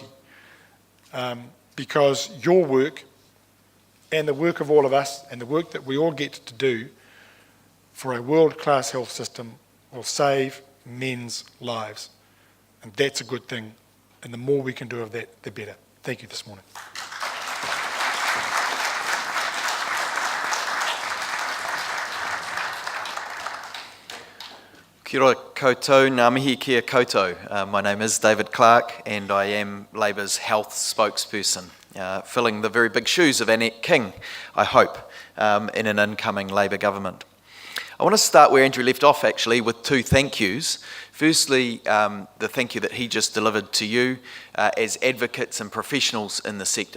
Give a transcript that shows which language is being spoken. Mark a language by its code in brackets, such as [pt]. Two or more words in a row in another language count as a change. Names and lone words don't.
[en] Because your work and the work of all of us and the work that we all get to do for a world-class health system will save men's lives. And that's a good thing. And the more we can do of that, the better. Thank you this morning. [mi] Kia ora koutou, ngā mihi kia koutou. [en] My name is David Clark and I am Labour's health spokesperson, filling the very big shoes of Annette King, I hope, in an incoming Labour government. I want to start where Andrew left off actually with two thank yous. Firstly, the thank you that he just delivered to you as advocates and professionals in the sector.